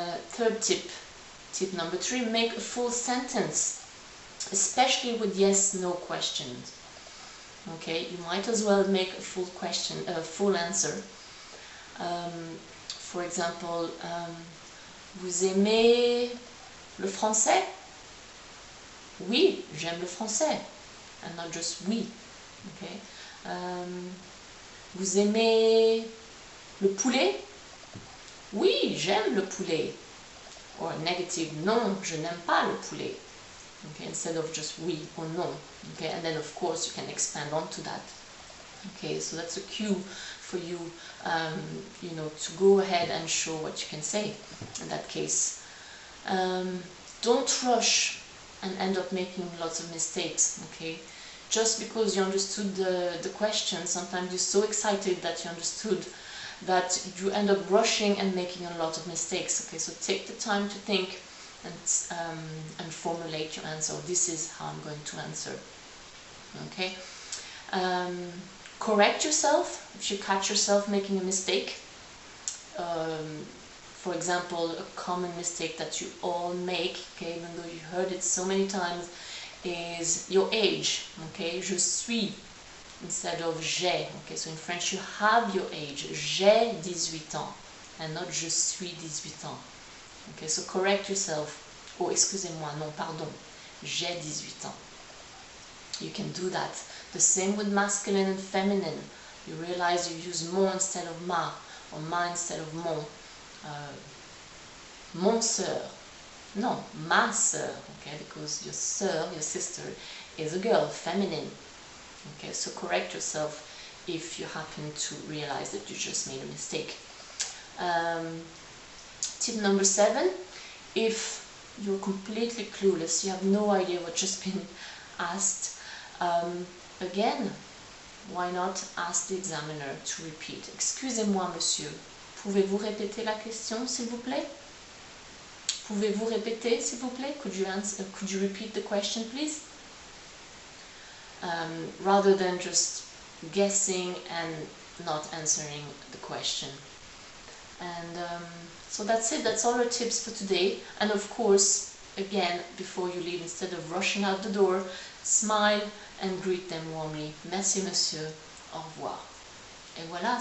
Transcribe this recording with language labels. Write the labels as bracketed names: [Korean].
[English] Third tip, tip number 3, make a full sentence, especially with yes/no questions. Okay, you might as well make a full question, a full answer. For example, [French] vous aimez le français? Oui, j'aime le français, [English] and not just [French] oui. Okay. Vous aimez le poulet? Oui, j'aime le poulet. [English] Or negative, [French] non, je n'aime pas le poulet. [English] Okay, instead of just oui or non. Okay, and then of course you can expand onto that. Okay, so that's a cue for you, you know, to go ahead and show what you can say in that case. Don't rush and end up making lots of mistakes. Okay. Just because you understood the question, sometimes you're so excited that you understood that you end up rushing and making a lot of mistakes. Okay, so take the time to think and formulate your answer. This is how I'm going to answer. Okay, correct yourself if you catch yourself making a mistake. For example, a common mistake that you all make, okay, even though you heard it so many times, is your age. Okay, [French] je suis [English] instead of [French] j'ai. [English] Okay, so in French you have your age. [French] J'ai 18 ans [English] and not [French] je suis 18 ans. [English] Okay, so correct yourself. [French] Oh, excusez-moi, non, pardon. J'ai 18 ans. [English] You can do that. The same with masculine and feminine. You realize you use mon instead of ma, or ma instead of mon. [French] Mon sœur. [English] No, [French] ma sœur, [English] okay, because your sœur, your sister, is a girl, feminine. Okay, so correct yourself if you happen to realize that you just made a mistake. Tip number 7, if you're completely clueless, you have no idea what just been asked, again, why not ask the examiner to repeat? [French] Excusez-moi, monsieur, pouvez-vous répéter la question, s'il vous plaît? Pouvez-vous répéter, s'il vous plaît? [English] Could you repeat the question, please? Rather than just guessing and not answering the question. And so that's it. That's all our tips for today. And of course, again, before you leave, instead of rushing out the door, smile and greet them warmly. [French] Merci, monsieur. Au revoir. Et voilà.